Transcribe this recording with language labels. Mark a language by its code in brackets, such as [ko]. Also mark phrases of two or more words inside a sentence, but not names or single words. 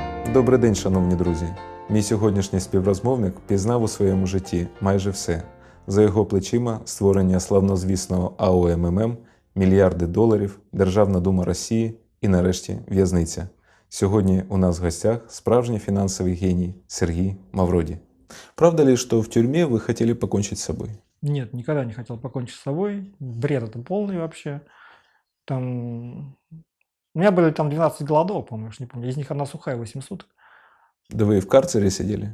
[uk] Добрий день, шановні друзі! Мій сьогоднішній співрозмовник пізнав у своєму житті майже все. За його плечима створення славнозвісного АО МММ, мільярди доларів, Державна дума Росії і нарешті в'язниця. Сьогодні у нас в гостях справжній [ru] финансовый гений [uk] Сергей Мавроди. [ru] Правда ли, что в тюрьме вы хотели покончить с собой? Нет, никогда не хотел покончить с собой. Бред это полный вообще. Там... У меня были там 12 голодовок, по-моему, я уж не помню. Из них одна сухая, 8 суток. Да вы и в карцере сидели?